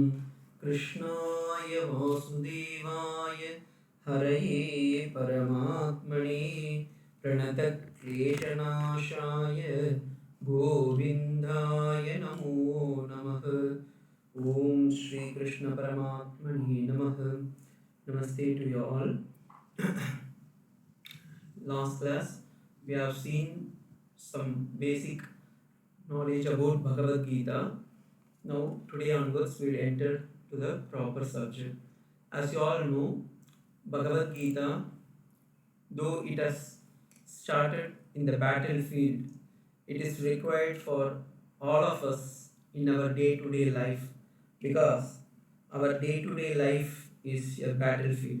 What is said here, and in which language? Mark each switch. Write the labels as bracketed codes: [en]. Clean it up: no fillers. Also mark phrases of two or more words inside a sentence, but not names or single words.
[sa] कृष्णाय वासुदेवाय हरये परमात्मने प्रणतक्लेशनाशाय गोविन्दाय नमो नमः. ॐ श्री कृष्ण परमात्मने नमः. [en] Namaste to you all. Last class we have seen some basic knowledge about Bhagavad Gita. Now today onwards we will enter to the proper subject. As you all know, Bhagavad Gita, though it has started in the battlefield, it is required for all of us in our day-to-day life, because our day-to-day life is a battlefield.